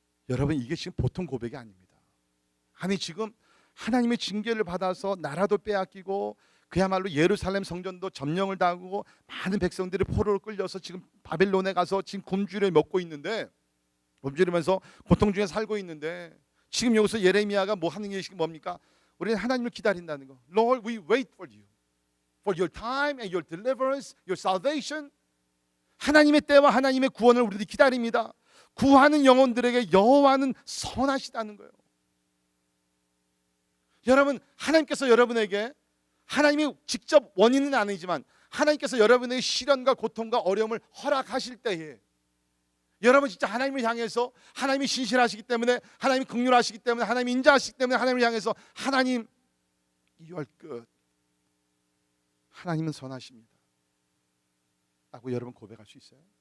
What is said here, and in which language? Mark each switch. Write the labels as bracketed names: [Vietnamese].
[Korean] 여러분, 이게 지금 보통 고백이 아닙니다. 아니, 지금 하나님의 징계를 받아서 나라도 빼앗기고 그야말로 예루살렘 성전도 점령을 당하고 많은 백성들이 포로로 끌려서 지금 바벨론에 가서 지금 굶주려 먹고 있는데, 굶주리면서 고통 중에 살고 있는데, 지금 여기서 예레미야가 뭐 하는 게 뭡니까? 우리는 하나님을 기다린다는 거. [English] Lord, we wait for you, for your time and your deliverance, your salvation. [Korean] 하나님의 때와 하나님의 구원을 우리들이 기다립니다. 구하는 영혼들에게 여호와는 선하시다는 거예요. 여러분, 하나님께서 여러분에게, 하나님이 직접 원인은 아니지만 하나님께서 여러분의 시련과 고통과 어려움을 허락하실 때에 여러분 진짜 하나님을 향해서, 하나님이 신실하시기 때문에, 하나님이 긍휼하시기 때문에, 하나님이 인자하시기 때문에 하나님을 향해서 하나님, [English] you are good, [Korean] 하나님은 선하십니다 라고 여러분 고백할 수 있어요.